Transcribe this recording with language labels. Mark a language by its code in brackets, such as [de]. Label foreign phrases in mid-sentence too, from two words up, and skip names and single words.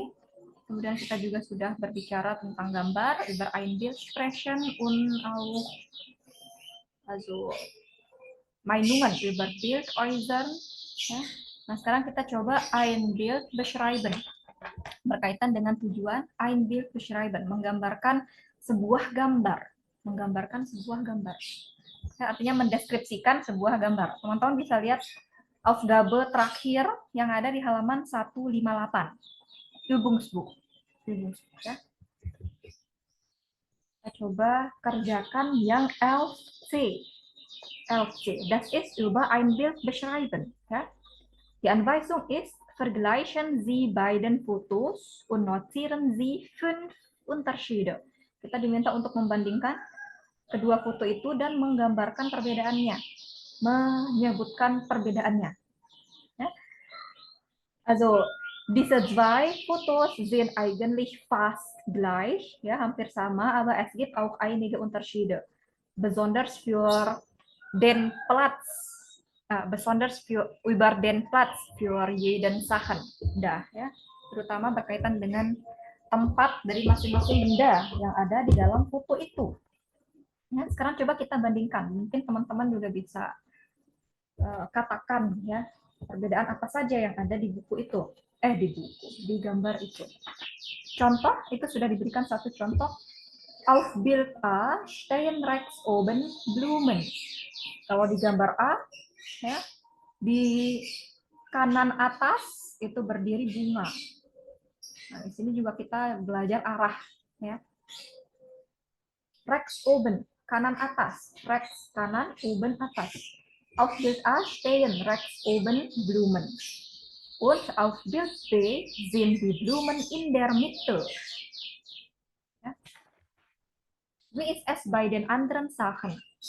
[id] Kemudian kita juga sudah berbicara tentang gambar, [de] über ein Bild sprechen und auch also Meinungen über Bild äußern. [id] Ya. Nah sekarang kita coba [de] ein Bild beschreiben. [id] Berkaitan dengan tujuan [de] ein Bild beschreiben, [id] menggambarkan sebuah gambar, menggambarkan sebuah gambar. Ya, artinya mendeskripsikan sebuah gambar. Teman-teman bisa lihat Aufgabe terakhir yang ada di halaman 158. [de] Übungsbuch. Ya. [id] Kita coba kerjakan yang 11C. 11C. [de] Das ist über ein Bild beschreiben. Ja. Die Anweisung ist, vergleichen Sie beiden Fotos und notieren Sie 5 Unterschiede. [id] Kita diminta untuk membandingkan kedua foto itu dan menggambarkan perbedaannya, menyebutkan perbedaannya. [de] Ja. Also, diese zwei Fotos sind eigentlich fast gleich, ja, [id] hampir sama, [de] aber es gibt auch einige Unterschiede. Besonders für den Platz, besonders für über den Platz für jeden Sachen, [id] dah, ya, terutama berkaitan dengan tempat dari masing-masing benda yang ada di dalam foto itu. Ya, sekarang coba kita bandingkan, mungkin teman-teman juga bisa katakan ya perbedaan apa saja yang ada di buku itu. Di gambar itu. Contoh, itu sudah diberikan satu contoh. [de] Auf Bild A stehen rechts oben Blumen. [id] Kalau di gambar A, ya, di kanan atas itu berdiri bunga. Nah, di sini juga kita belajar arah, ya. [de] Rechts oben, [id] kanan atas. [de] Rechts kanan, oben atas. Auf Bild A stehen rechts oben Blumen. Und auf Bild B sind die Blumen in der Mitte. Ja. Wie ist es bei den anderen Sachen?